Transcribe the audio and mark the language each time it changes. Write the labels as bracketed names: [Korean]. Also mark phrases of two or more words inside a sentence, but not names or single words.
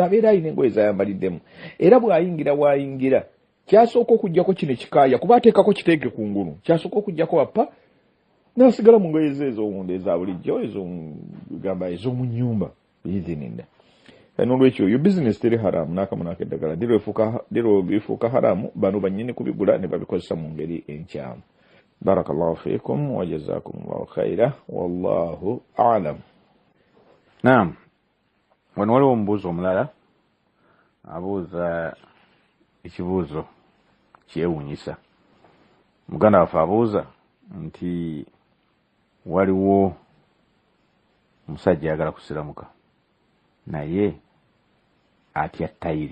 [Ganda] abeera alina engoye zayambaliddemu era bw'ayingira kyasooka okugjako kino ekikaaya kuba ateekako kiteeke ku ngulu kyasooka okugjako wappa n'asigala mu ngoye ze ez'owunda eza bulijjo gamba ez'omu nnyumba biizininda n'olwekyo yo bizinesi teri haramu n'akamu n'akeddagala diro bifuuka haramu bano bannyini kubigula ne babikozesa mu ngeri enkyamu. [Arabic] بارك الله فيكم وجزاكم الله خيرا والله أعلم. [Ganda] Naam, wano waliwo omubuuzo omulala abuuza ekibuuzo kyewuunyisa. Muganda waffe abuuza nti waliwo omusajja ayagala kusiramuka naye atya tayiri.